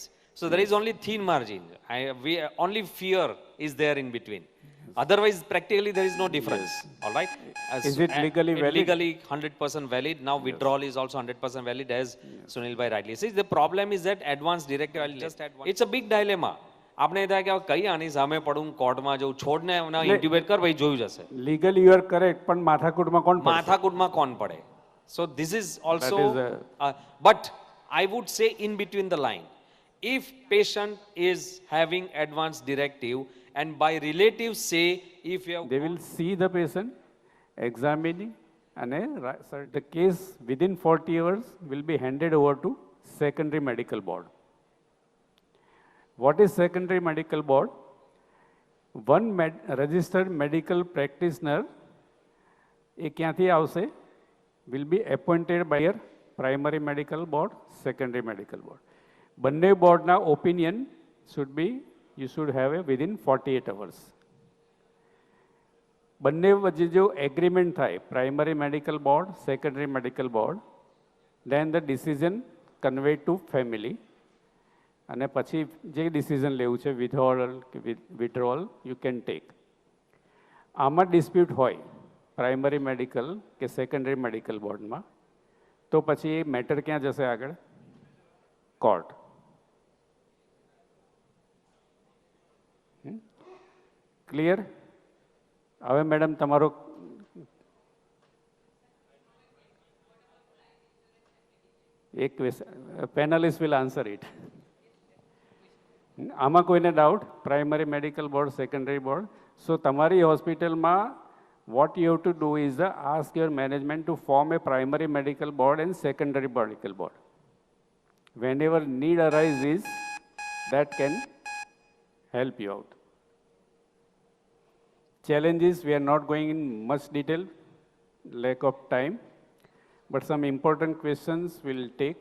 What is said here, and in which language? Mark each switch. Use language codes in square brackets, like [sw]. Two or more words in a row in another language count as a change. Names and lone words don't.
[en] So there is only thin margin. Only fear is there in between. Otherwise, practically, there is no difference. All right? Is it legally valid? Legally 100% valid. Now, withdrawal is also 100% valid, as Sunil bhai rightly says. The problem is that advance directive, I'll just add one. It's a big dilemma. [gu] આપણે ત્યાં કે કઈ આની સામે પડું કોર્ટમાં જવું છોડને એના ઇન્ટ્યુબેટ કર ભાઈ જોયું જશે [en] Legally you are correct, [gu] પણ માથાકૂટમાં કોણ પડશે? માથાકૂટમાં કોણ પડે [en] so this is also but I would say in between the line if patient is having advance directive and by relatives say if you have They will see the patient, examining, and the case within 40 hours will be handed over to secondary medical board. What is secondary medical board? One registered medical practitioner, [gu] એ ક્યાંથી આવશે? [en] Will be appointed by your primary medical board, secondary medical board. [gu] બંને બોર્ડના [en] opinion should be you should have it within 48 hours. [gu] બંને વચ્ચે જો એગ્રીમેન્ટ થાય [en] primary medical board secondary medical board then the decision conveyed to family [gu] અને પછી જે ડિસિઝન લેવું છે [en] withdrawal you can take. [gu] આમાં ડિસ્પ્યુટ હોય [en] primary medical [gu] કે [en] secondary medical [gu] બોર્ડમાં તો પછી એ મેટર ક્યાં જશે આગળ? કોર્ટ. ક્લિયર? હવે મેડમ તમારો એક પેનલિસ્ટ [en] will answer it. [gu] આમાં કોઈને ડાઉટ? [en] primary medical board secondary board so [gu] તમારી હોસ્પિટલમાં [en] what you have to do is ask your management to form a primary medical board and secondary medical board. Whenever need arises, that can help you out. Challenges, we are not going in much detail, lack of time, but some important questions we'll take.